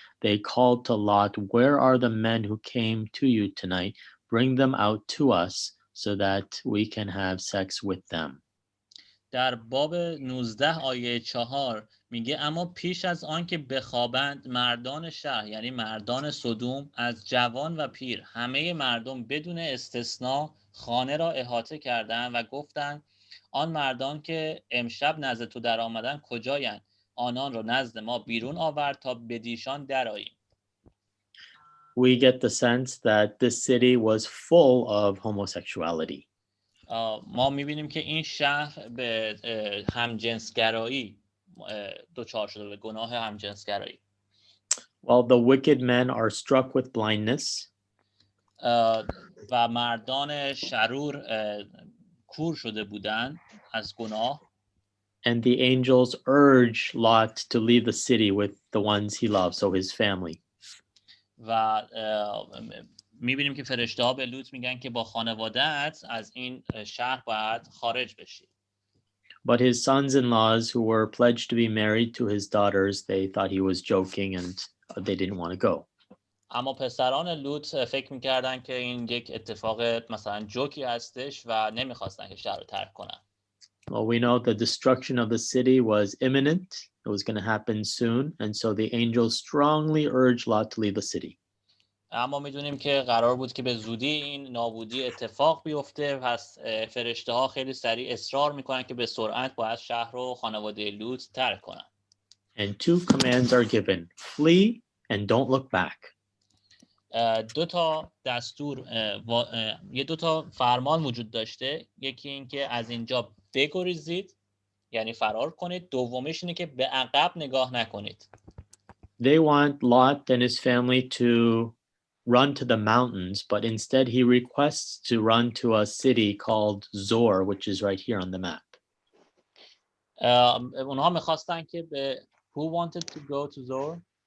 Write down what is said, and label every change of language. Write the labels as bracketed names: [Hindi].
[English] They called to Lot, "Where are the men who came to you tonight? Bring them out to us so that we can have sex with them." [Persian] در باب 19 آیه 4 میگه اما پیش از آن که بخوابند مردان شهر، یعنی مردان سدوم، از جوان و پیر، همه مردم بدون استثنا خانه را احاطه کردند و گفتند آن مردان که امشب نزد تو در آمدن کجایند؟ آنان را نزد ما بیرون آورد تا بدیشان درآییم. [English] We get the sense that this city was full of homosexuality. [Persian] ما میبینیم که این شهر به همجنسگرایی دچار شده، به گناه همجنسگرایی. [English] While the wicked men are struck with blindness, [Persian] و مردان شرور کور شده بودند از گناه. [English] and the angels urge Lot to leave the city with the ones he loves, so his family. [Persian] و میبینیم که فرشته ها به لوط میگن که با خانواده‌ات از این شهر باید خارج بشی. [English] But his sons-in-laws, who were pledged to be married to his daughters, they thought he was joking and they didn't want to go. [Persian] اما پسران لوط فکر میکردن که این یک اتفاق مثلا جوکی هستش و نمیخواستن که شهر رو ترک کنن. [English] Well, we know the destruction of the city was imminent. It was going to happen soon. And so the angels strongly urged Lot to leave the city. [Persian] اما میدونیم که قرار بود که به زودی این نابودی اتفاق بیفته، پس فرشته ها خیلی سریع اصرار میکنن که به سرعت باید شهر رو خانواده لوط ترک کنن. [English] And two commands are given: flee and don't look back. [Persian] دو تا دستور دو تا فرمان وجود داشته. یکی این که از اینجا بگریزید، یعنی فرار کنید. دومیش اینه که به عقب نگاه نکنید. [English] They want Lot and his family to run to the mountains, but instead he requests to run to a city called Zor, which is right here on the map. [Persian] اونها میخواستن که به [English] Who wanted to go to Zor?